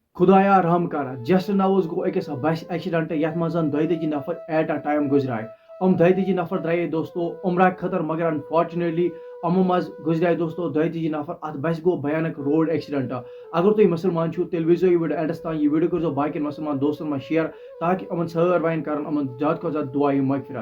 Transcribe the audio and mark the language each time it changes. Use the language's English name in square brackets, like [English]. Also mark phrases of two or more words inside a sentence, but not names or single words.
[Kashmiri] خدایا رحم کر [English] just news [Kashmiri] گو أکس [English] bus accident [Kashmiri] یتھ منٛز 22 نفر [English] at a time [Kashmiri] گزرائے. 22 نفر درائے دوستو عمرہ خطر مگر انفارچونیٹلی یِمو منٛز گزرائے دوستو 22 نفر. ات بس گو بھیانک [English] road accident. [Kashmiri] اگر تُہۍ مسلمان چھو تیٚلہِ وٕچھزیو یہِ ویٖڈیو اینڈس تام. یہِ ویٖڈیو کٔرزیو باقین مسلمان دوستن منٛز شیر تاکہ یِمن سٲروین کرن یِمن زیادٕ کھۄتہٕ زیادٕ دعا مغفرت.